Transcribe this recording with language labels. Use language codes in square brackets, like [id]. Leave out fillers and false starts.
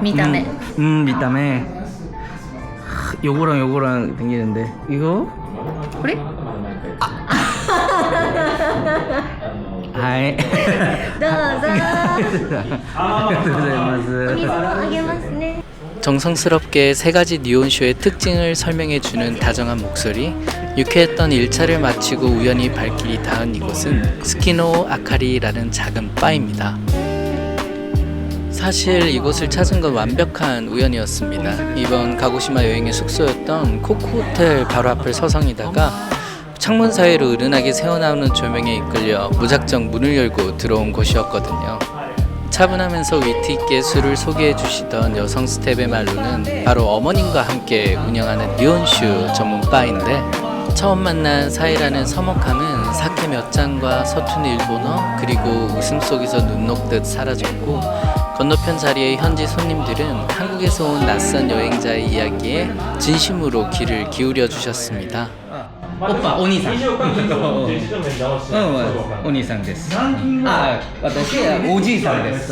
[ja] 見た目。見た目。 [ko] 요거랑 생기는데 이거? [ja] これ？はい。どうぞ。ありがとうございます。お水もあげますね。 [ko] 정성스럽게 세 가지 니온쇼의 특징을 설명해주는 다정한 목소리. 유쾌했던 1차를 마치고 우연히 발길이 닿은 이곳은 스키노 아카리라는 작은 바입니다. 사실 이곳을 찾은 건 완벽한 우연이었습니다. 이번 가고시마 여행의 숙소였던 코쿠호텔 바로 앞을 서성이다가 창문 사이로 은은하게 새어나오는 조명에 이끌려 무작정 문을 열고 들어온 곳이었거든요. 차분하면서 위트있게 술을 소개해 주시던 여성 스텝의 말로는 바로 어머님과 함께 운영하는 니온슈 전문 바인데, 처음 만난 사이라는 서먹함은 사케 몇 잔과 서툰 일본어 그리고 웃음 속에서 눈 녹듯 사라졌고, 건너편 자리의 현지 손님들은 한국에서 온 낯선 여행자의 이야기에 진심으로 귀를 기울여 주셨습니다. 오빠, 오니상. [ja] 오니상です. 아, 私はおじいさんです.